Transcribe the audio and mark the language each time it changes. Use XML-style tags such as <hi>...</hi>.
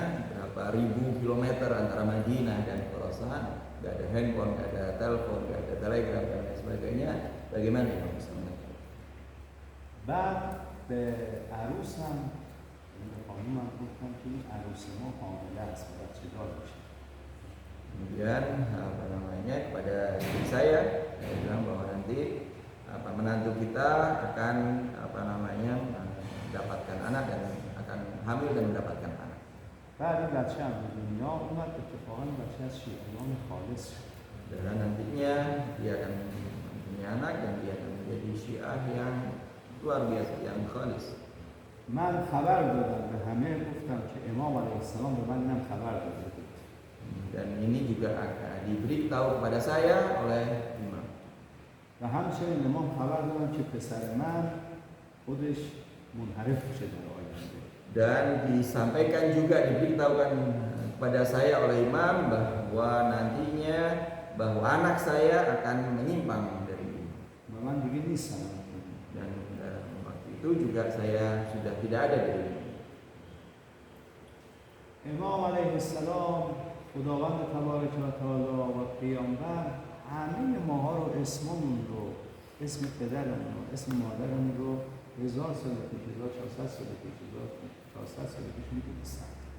<id>Berapa ribu kilometer antara Madinah dan Khurasan, nggak ada handphone, nggak ada telepon, nggak ada telegram dan lain sebagainya. Bagaimana imam bisa mengetahui?</id> <fa>بعد به عروسم به خانومم گفتم که این عروس ما حامله است و بچه دار میشه.</fa> <id>Kemudian kepada istri saya bilang bahwa nanti menantu kita akan mendapatkan anak dan akan hamil dan mendapatkan anak.</id> <fa>بعد این بچه هم به دنیا اومد، اتفاقا بچه از شیعیان خالص شد.</fa> <id>Dan nantinya dia akan punya anak dan dia akan menjadi Syiah yang luar biasa, yang khalis.</id> <fa>من خبر دادم به همه، گفتم که امام علیه السلام به من اینم خبر داده بود.</fa> <id>Dan ini juga akan diberitahu kepada saya oleh imam.</id> <fa>و همچنین امام خبر دادن که پسر من خودش منحرف میشه در آینده.</fa> <id>Dan disampaikan juga, diberitahukan kepada saya oleh imam bahwa nantinya bahwa anak saya akan menyimpang dari ini.</id> <fa>و من دیگه نیستم.</fa> <id>Dan waktu itu juga saya sudah tidak ada di dunia.</id> <fa>امام علیه السلام، خداوند تبارک و تعالی و پیامبر همه ماها رو، اسممون رو، اسم پدرمون رو، اسم مادرمون رو 1000 سال پیش، 1400 سال پیش، 1400 سال پیش می‌دونستن.</fa>